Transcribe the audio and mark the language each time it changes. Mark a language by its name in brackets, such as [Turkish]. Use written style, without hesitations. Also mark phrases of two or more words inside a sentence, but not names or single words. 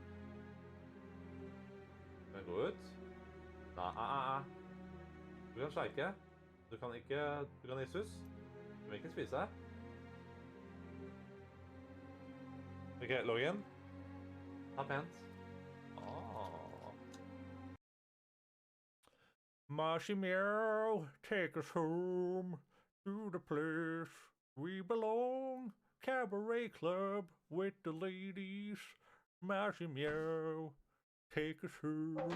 [Norwegian] Kan gå ut? Nei. Du kan sleike. Du kan ikke... Du kan issus. Du vil ikke spise. Ok, logg inn. Ta pent. [English] Marshmallow, take us home to the place we belong. Cabaret club with the ladies. Marshmallow, take us home.